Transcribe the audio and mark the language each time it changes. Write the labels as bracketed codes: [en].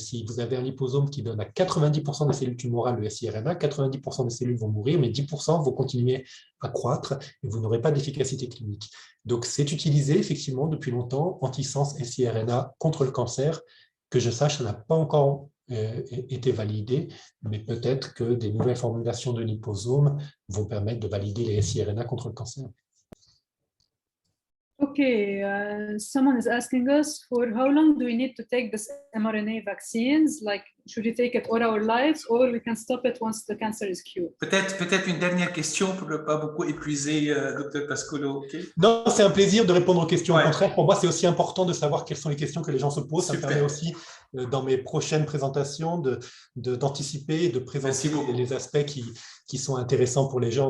[fr] Si vous avez un liposome qui donne à 90% des cellules tumorales le siRNA, 90% des cellules vont mourir, mais 10% vont continuer à croître et vous n'aurez pas d'efficacité clinique. Donc, c'est utilisé effectivement depuis longtemps, antisens et siRNA contre le cancer. Que je sache, ça n'a pas encore été validé, mais peut-être que des nouvelles formulations de liposomes vont permettre de valider les siRNA contre le cancer. [en] Okay, someone is asking us, for how long do we need to take this mRNA vaccines? Like, should we take it all our lives, or we can stop it once the cancer is cured? [fr] Peut-être une dernière question pour ne pas beaucoup épuiser Dr Pascolo. [en] Okay? [fr] Non, c'est un plaisir de répondre aux questions. Ouais. Au contraire, pour moi, c'est aussi important de savoir quelles sont les questions que les gens se posent. Ça me permet aussi, dans mes prochaines présentations, d'anticiper et de présenter les aspects qui sont intéressants pour les gens.